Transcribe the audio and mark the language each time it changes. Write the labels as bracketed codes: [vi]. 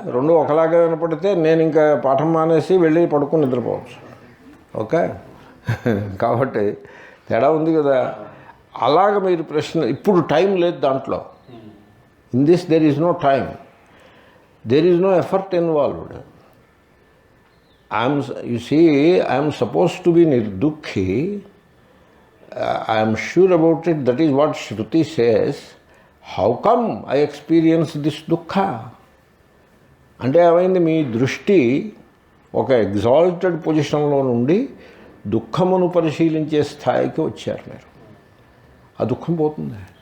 [te] 2 ఒకలాగే కనపడితే నేను ఇంకా పాఠం మానేసి వెళ్ళి పడుకుని నిద్రపోవచ్చు. ఓకే, కాబట్టి తేడా ఉంది కదా. [en] అలాగ మీరు ప్రశ్న, ఇప్పుడు టైం లేదు దాంట్లో. In this there is no time, there is no effort involved. I am supposed to be nirdukhi [te] I'm sure about it, that is what Shruti says. How come I experience this దుఃఖ అంటే ఏమైంది, మీ దృష్టి ఒక exalted పొజిషన్లో నుండి దుఃఖమును పరిశీలించే స్థాయికి వచ్చారు మీరు. ఆ దుఃఖం పోతుంది.